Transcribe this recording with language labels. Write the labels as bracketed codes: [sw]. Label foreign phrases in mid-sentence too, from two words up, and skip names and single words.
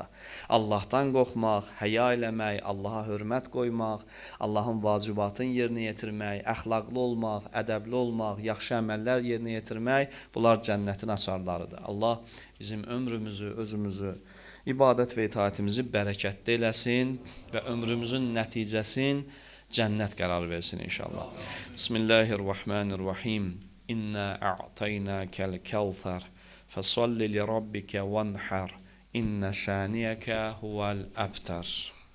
[az] Allahdan qorxmaq, həya eləmək, Allaha hörmət qoymaq, Allahın vacibatını yerinə yetirmək, əxlaqlı olmaq, ədəbli olmaq, yaxşı əməllər yerinə yetirmək, bunlar cənnətin açarlarıdır. Allah bizim ömrümüzü, özümüzü, ibadət və itaətimizi bərəkətli eləsin və ömrümüzün nəticəsin cənnət qərar versin inşallah. [ar] بسم الله الرحمن الرحيم إنا أعطيناك الكوثر فصل لربك وانحر. إن شانئك هو الأبتر.